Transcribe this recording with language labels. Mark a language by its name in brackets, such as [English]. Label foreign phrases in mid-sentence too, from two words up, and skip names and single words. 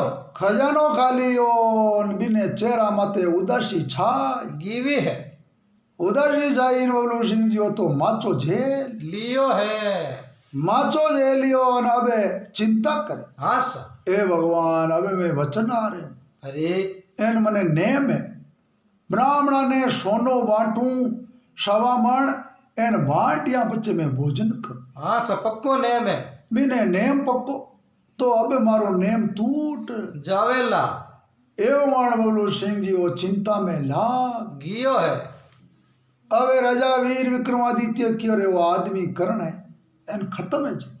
[Rajasthani] खजानो खाली ओन बिने चेहरा माते उदासी छाई गिवी है उदासी छाई बबलू सिंह जी हो तो माचो झेल लियो है। माचो झेलियो न अबे चिंता करे हाँ सा ए भगवान अबे में वचन आ रहे अरे एन मने नेम है ब्राह्मणा ने सोनो बांटू सवा मण एन बांटिया बच्चे में भोजन करूं। हाँ सा पक्को नेम है। बिने नेम पक्को तो अबे मारो नेम टूट जावेला एवं बबलू सिंह जी वो चिंता में लाग गियो है। अबे राजा वीर विक्रमादित्य क्यों रे वो आदमी करण है एन खत्म है जी।